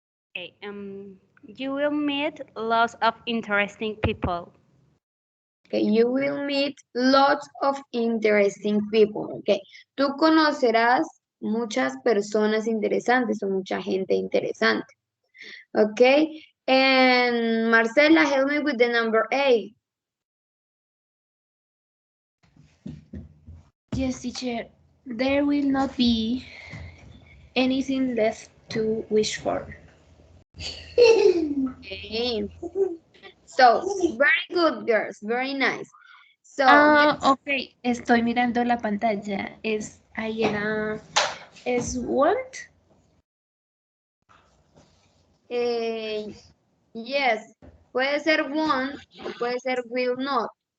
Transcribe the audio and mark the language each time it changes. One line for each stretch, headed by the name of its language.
English: Okay, you will meet lots of interesting people. Okay, you will meet lots of interesting people.
Spanish: Okay, tú conocerás muchas personas interesantes o mucha gente interesante.
English: Okay, and Marcela, help me with the number 8. Yes, teacher. There will not be anything left to wish for. Okay, so very good, girls, very nice. So,
Spanish: Ok, estoy mirando la pantalla. Ahí era, es want. yes, puede ser won't o puede ser will not.